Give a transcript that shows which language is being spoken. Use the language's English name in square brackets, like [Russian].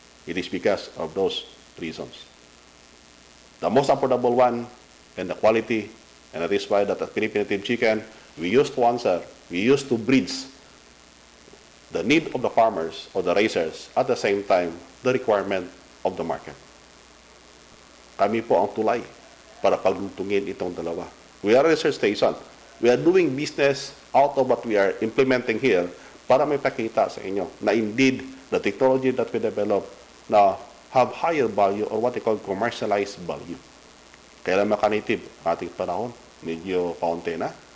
[English] It is because of those reasons. The most affordable one and the quality, and that is why that at Philippine Native Chicken, we used to answer, we used to breeds the need of the farmers or the racers at the same time the requirement of the market. [Filipino] Kami po ang tulay para paglutungin itong dalawa. [English] We are a research station. We are doing business out of what we are implementing here [Filipino] para may pakita sa inyo na [English] indeed the technology that we develop na have higher value or what they call commercialized value. [Filipino] Kailan maka-native ating panahon, medyo paunti na.